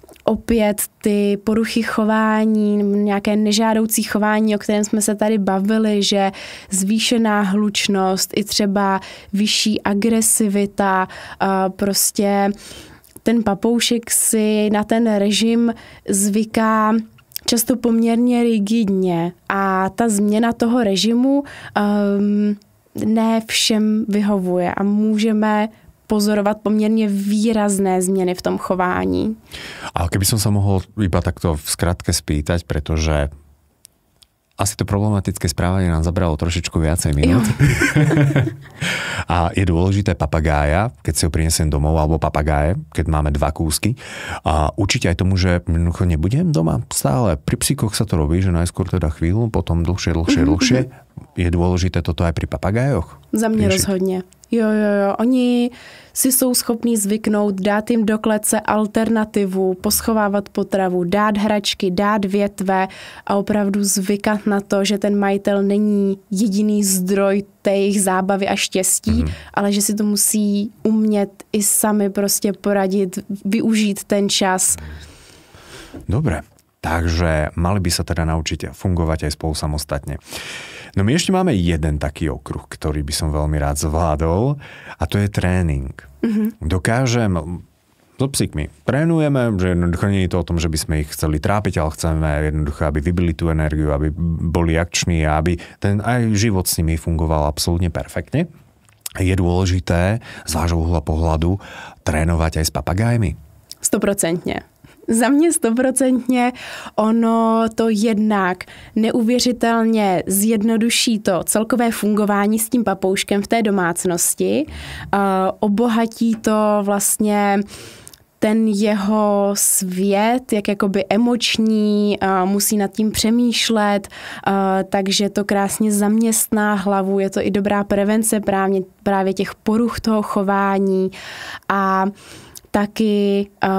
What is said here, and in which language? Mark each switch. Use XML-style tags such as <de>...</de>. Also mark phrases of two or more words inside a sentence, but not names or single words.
<cs>opět ty poruchy chování, nějaké nežádoucí chování, o kterém jsme se tady bavili, že zvýšená hlučnost, i třeba vyšší agresivita, prostě ten papoušek si na ten režim zvyká často poměrně rigidně a ta změna toho režimu ne všem vyhovuje a můžeme pozorovat poměrně výrazné změny v tom chování.</cs> <sk>A keby som sa mohol iba takto v skratke spýtať, pretože asi to problematické správanie nám zabralo trošičku viacej minút. A je dôležité papagája, keď si ho prinesem domov, alebo papagáje, keď máme 2 kúsky. A určite aj tomu, že nebudem doma stále. Pri psíkoch sa to robí, že najskôr teda chvíľu, potom dlhšie. Je dôležité toto aj pri papagájoch?</sk> <cs>Za mě rozhodně. Jo. Oni si jsou schopní zvyknout, dát jim do klece alternativu, poschovávat potravu, dát hračky, dát větve a opravdu zvykat na to, že ten majitel není jediný zdroj té jejich zábavy a štěstí, ale že si to musí umět i sami prostě poradit, využít ten čas.</cs> <sk>Dobre, takže mali by sa teda naučiť fungovať aj spolu samostatne. No my ešte máme jeden taký okruh, ktorý by som veľmi rád zvládol a to je tréning. Dokážem so psíkmi trénujeme, že jednoducho nie je to o tom, že by sme ich chceli trápiť, ale chceme jednoducho, aby vybili tú energiu, aby boli akční a aby ten aj život s nimi fungoval absolútne perfektne. Je dôležité z vášho uhla pohľadu trénovať aj s papagájmi?</sk> <cs>100%. Za mě 100%. Ono to jednak neuvěřitelně zjednoduší to celkové fungování s tím papouškem v té domácnosti. Obohatí to vlastně ten jeho svět, jak jakoby emoční, musí nad tím přemýšlet, takže to krásně zaměstná hlavu, je to i dobrá prevence právě těch poruch toho chování a taky</cs>